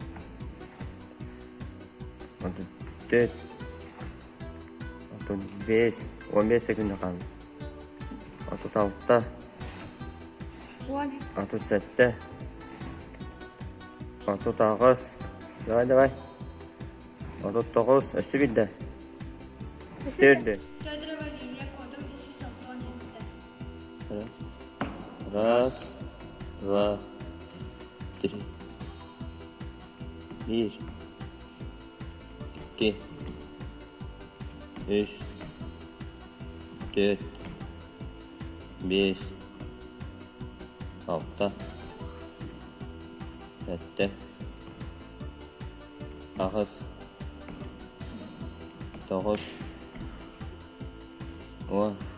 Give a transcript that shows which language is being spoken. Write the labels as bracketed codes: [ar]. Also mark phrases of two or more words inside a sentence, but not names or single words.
[tr] Tut 4. Tut 5. 15 sekunda kaldı. Tut 6. Tut 7. Tut 9. Давай. Tut 9. Üstü bir de. Dördü. [ru] Раз, два, три. 1, 2, 3, 4, 5, 6, 7, 8, 9, 10,